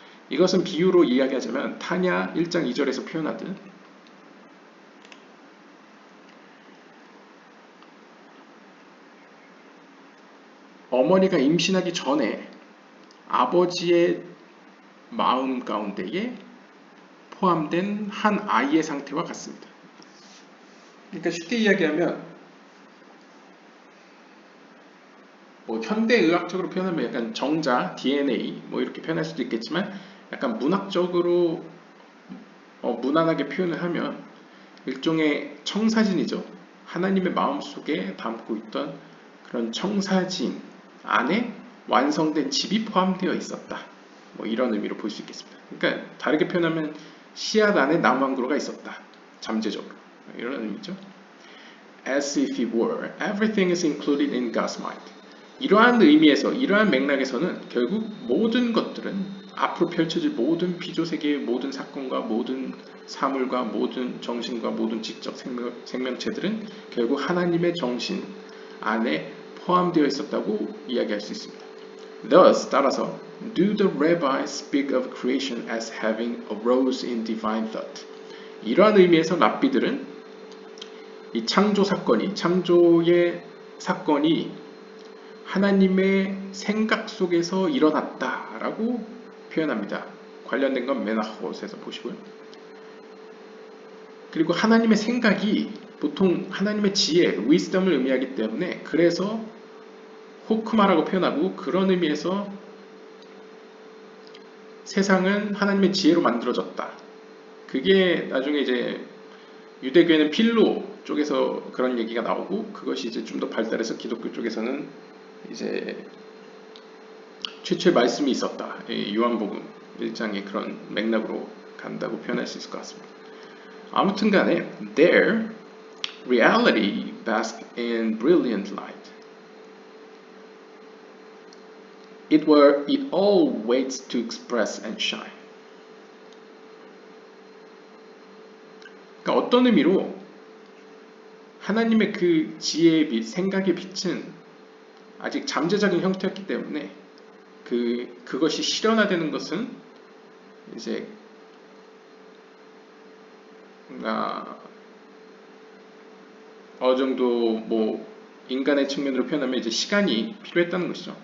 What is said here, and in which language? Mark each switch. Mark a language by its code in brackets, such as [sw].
[ko] 이것은 비유로 이야기하자면 타냐 1장 2절에서 표현하듯 어머니가 임신하기 전에 아버지의 마음 가운데에 포함된 한 아이의 상태와 같습니다. 그러니까 쉽게 이야기하면 뭐 현대의학적으로 표현하면 약간 정자, DNA 뭐 이렇게 표현할 수도 있겠지만 약간 문학적으로 무난하게 표현을 하면 일종의 청사진이죠. 하나님의 마음속에 담고 있던 그런 청사진 안에 완성된 집이 포함되어 있었다. 뭐 이런 의미로 볼 수 있겠습니다. 그러니까 다르게 표현하면 씨앗 안에 나무 한 그루가 있었다. 잠재적으로. 이런 의미죠. [en] As if it were, everything is included in God's mind. [ko] 이러한 의미에서, 이러한 맥락에서는 결국 모든 것들은 앞으로 펼쳐질 모든 피조세계의 모든 사건과 모든 사물과 모든 정신과 모든 지적 생명체들은 결국 하나님의 정신 안에 포함되어 있었다고 이야기할 수 있습니다. [en] Thus, [ko] 따라서 [en] do the rabbis speak of creation as having arose in divine thought. [ko] 이러한 의미에서 랍비들은 이 창조의 사건이 하나님의 생각 속에서 일어났다라고 표현합니다. 관련된 건 메나헛에서 보시고요. 그리고 하나님의 생각이 보통 하나님의 지혜, wisdom을 의미하기 때문에 그래서 호크마라고 표현하고 그런 의미에서 세상은 하나님의 지혜로 만들어졌다. 그게 나중에 이제 유대교에는 필로 쪽에서 그런 얘기가 나오고 그것이 이제 좀 더 발달해서 기독교 쪽에서는 이제 최초의 말씀이 있었다. 요한복음 1장의 그런 맥락으로 간다고 표현할 수 있을 것 같습니다. 아무튼 간에 [en] their reality basked in brilliant light. it all waits to express and shine. [ko] 그러니까 어떤 의미로 하나님의 그 지혜의 빛, 생각의 빛은 아직 잠재적인 형태였기 때문에 그것이 실현화되는 것은 이제 뭔가 어느 정도 뭐 인간의 측면으로 표현하면 이제 시간이 필요했다는 것이죠.